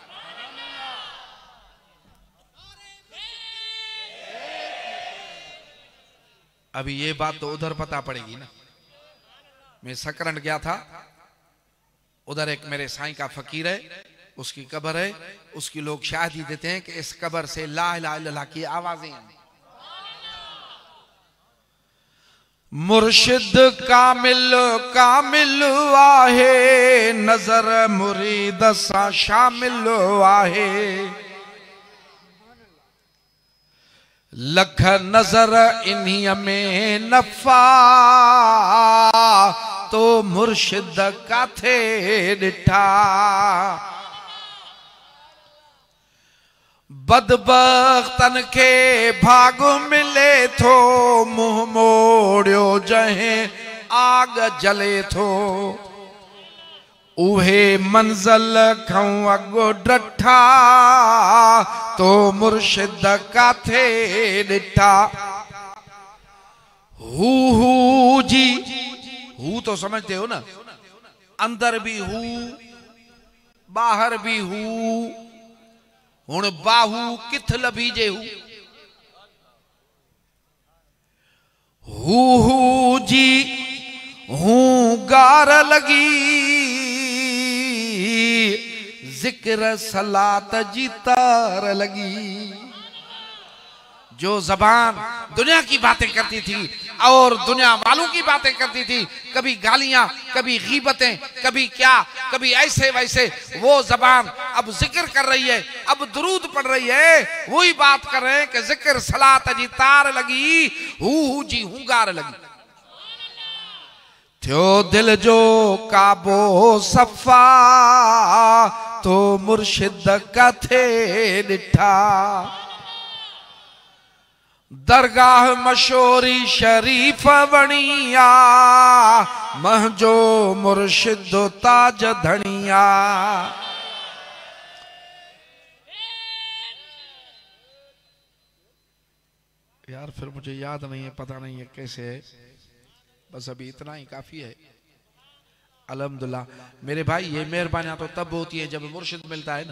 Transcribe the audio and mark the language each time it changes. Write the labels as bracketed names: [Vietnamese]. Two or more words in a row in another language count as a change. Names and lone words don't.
[Urdu] ابھی یہ بات تو ادھر پتا پڑے گی نا. میں سکرنڈ گیا تھا، ادھر ایک میرے سائیں کا فقیر ہے، اس کی قبر ہے، اس کی لوگ شاہدی دیتے ہیں کہ اس قبر سے [Arabic] لا إله إلا الله [Urdu] کی آوازیں آتی. [Sindhi] मुर्शिद कामिल कामिल आहे, नजर मुरीद सा शामिल आहे। लख नजर इन्हीं में नफा, तो मुर्शिद काथे डिठा। बदबख्तन के भाग मिले थो, मुंह मोड़ियो जहें आग जले थो। उहे मंज़िल खां अगो डठा, तो मुर्शिद काथे डिठा। [Urdu] ہو جی، ہو تو سمجھتے ہو نا، اندر بھی ہو باہر بھی ہو. [Punjabi] ہݨ باہو کتھ لبھیجے ہو جی, [Sindhi] हूं गार लगी, जिक्र सलात जी तार लगी। [Urdu] جو زبان دنیا کی باتیں کرتی تھی اور دنیا والوں کی باتیں کرتی تھی، کبھی گالیاں، کبھی غیبتیں، کبھی کیا، کبھی ایسے ویسے، وہ زبان اب ذکر کر رہی ہے، اب درود پڑھ رہی ہے. وہی بات کر رہے ہیں کہ [Sindhi] जिक्र सलात जी तार लगी, हू जी हूंगार लगी। थियो दिल जो काबो सफा, तो मुर्शिद काथे डिठा। दरगाह मशोरी शरीफ वणिया, महजो मुर्शिद ताज धनिया। [Urdu] یار پھر مجھے یاد نہیں ہے، پتا نہیں ہے کیسے ہے، بس ابھی اتنا ہی کافی ہے. الحمدللہ میرے بھائی، یہ مہربانیاں تو تب ہوتی ہے جب مرشد ملتا ہے نا.